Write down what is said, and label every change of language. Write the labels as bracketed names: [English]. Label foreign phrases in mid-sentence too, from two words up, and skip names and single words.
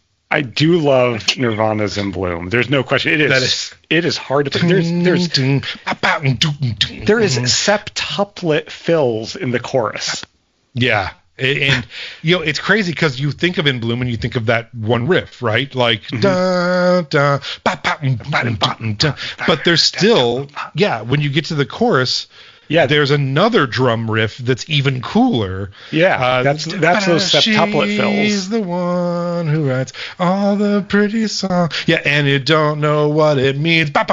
[English] I do love Nirvana's In Bloom. There's no question. It is hard to play. There is septuplet fills in the chorus. Yeah. And it's crazy because you think of In Bloom and you think of that one riff, right? Like da da ba ba da. But there's still when you get to the chorus, there's another drum riff that's even cooler. That's those septuplet fills. She's the one who writes all the pretty songs. Yeah, and you don't know what it means.